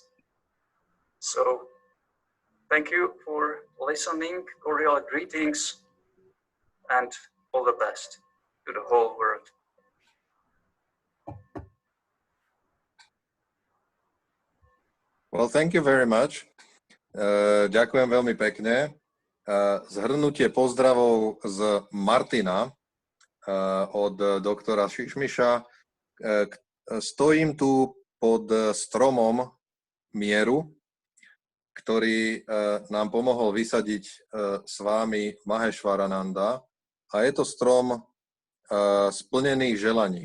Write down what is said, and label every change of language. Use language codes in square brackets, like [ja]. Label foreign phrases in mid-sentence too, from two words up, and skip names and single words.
[en] So thank you for listening, cordial greetings, and all the best to the whole world. Well, thank you very much. [sk] Ďakujem veľmi pekne. Zhrnutie pozdravov z Martina od doktora Šišmiša. Stojím tu pod stromom mieru, ktorý nám pomohol vysadiť s vámi Maheshwarananda, a je to strom splnených želaní.